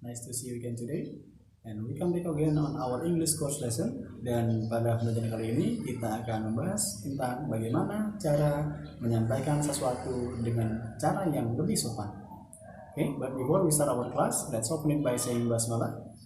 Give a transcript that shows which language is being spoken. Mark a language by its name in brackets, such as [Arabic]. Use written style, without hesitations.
[English] Nice to see you again today. And we come back again on our English course lesson. [Indonesian] Dan pada pelajaran kali ini kita akan membahas tentang bagaimana cara menyampaikan sesuatu dengan cara yang lebih sopan. [English] Okay, but before we start our class, let's open it by saying basmalah.